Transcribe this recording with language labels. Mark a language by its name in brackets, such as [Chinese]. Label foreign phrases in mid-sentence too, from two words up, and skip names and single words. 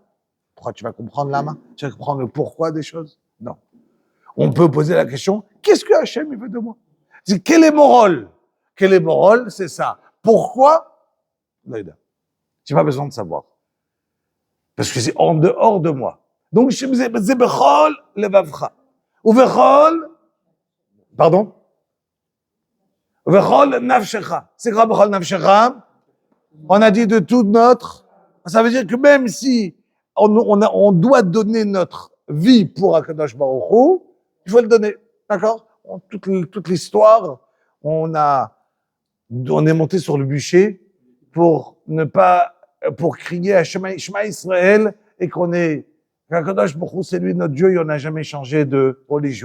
[French] Pourquoi tu vas comprendre lama? Tu vas comprendre le pourquoi des choses? Non. On peut poser la question, qu'est-ce que Hachem il veut de moi? C'est quel est mon rôle? Quel est mon rôle? C'est ça. Pourquoi? Tu n'as pas besoin de savoir. Parce que c'est en dehors de moi. Donc, c'est [Hebrew] בכל לבבך. [French] Ou bechol, pardon? [Hebrew] בכל נפשך. [French] C'est quoi [Hebrew] בכל נפשך? [French] On a dit de toute notre, ça veut dire que même si on doit donner notre vie pour [Hebrew] הקדוש ברוך הוא, [French] il faut le donner. D'accord? Toute l'histoire, on est monté sur le bûcher pour crier à Shema Israël et qu'on est, [Hebrew] הקדוש ברוך הוא, [French] c'est lui notre Dieu et on n'a jamais changé de religion.